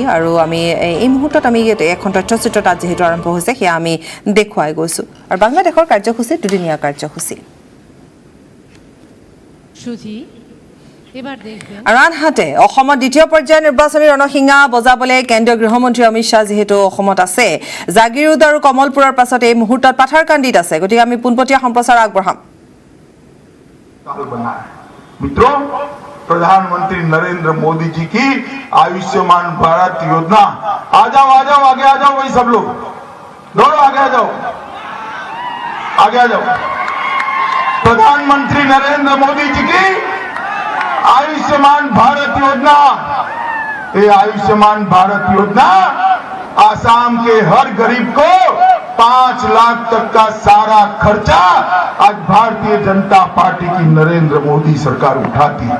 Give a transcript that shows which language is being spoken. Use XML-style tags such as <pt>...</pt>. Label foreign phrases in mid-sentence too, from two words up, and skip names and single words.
<as>আৰু আমি এই মুহূৰ্তত আমি এখন তথ্যচিত্ৰ তাত যিহেতু আৰম্ভ হৈছে সেয়া আমি দেখুৱাই গৈছোঁ। আৰু বাংলাদেশৰ কাৰ্যসূচী দুদিনীয়া কাৰ্যসূচী।</as> <bn>সুধী, এবার দেখবেন</bn> <as>আৰু আনহাতে অসমত দ্বিতীয় পৰ্যায়ৰ নিৰ্বাচনী ৰণসিঙা বজাবলৈ কেন্দ্ৰীয় গৃহমন্ত্ৰী অমিত শ্বাহ যিহেতু অসমত আছে, জাগিৰোড আৰু কমলপুৰৰ পাছত এই মুহূৰ্তত পাথাৰকান্দিত আছে। গতিকে আমি পোনপটীয়া সম্প্ৰচাৰ আগবঢ়াম।</as> <hi>मित्रों, प्रधानमंत्री नरेंद्र मोदी जी की आयुष्मान भारत योजना, आ जाओ आगे आ जाओ, वही सब लोग दौड़ो, आगे आ जाओ, आगे आ जाओ। प्रधानमंत्री नरेंद्र मोदी जी की आयुष्मान भारत योजना, ये आयुष्मान भारत योजना आसाम के हर गरीब को 5 लाख तक का सारा खर्चा आज भारतीय जनता पार्टी की नरेंद्र मोदी सरकार उठाती है।</hi>